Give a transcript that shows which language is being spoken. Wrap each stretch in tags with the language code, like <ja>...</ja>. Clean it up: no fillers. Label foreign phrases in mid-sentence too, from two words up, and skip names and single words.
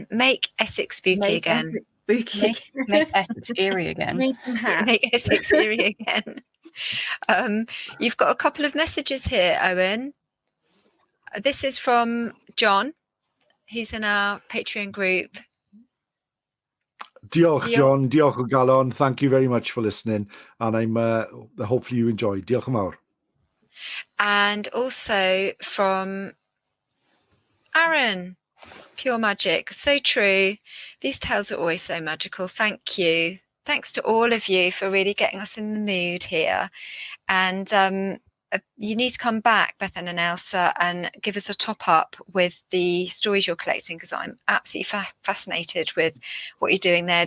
<en>Make Essex spooky again. Essex spooky. Make Essex eerie again. Make Essex eerie again. You've got a couple of messages here, Owen. This is from John. He's in our Patreon group.</en> <cy>Diolch, John. Diolch o galon.</cy> <en>Thank you very much for listening. And I'm hopefully you enjoy.</en> <cy>Diolch yn fawr.</cy> <en>And also from Aaron. Pure magic. So true. These tales are always so magical. Thank you. Thanks to all of you for really getting us in the mood here. And you need to come back, Bethan and Elsa, and give us a top up with the stories you're collecting, because I'm absolutely fascinated with what you're doing there.</en>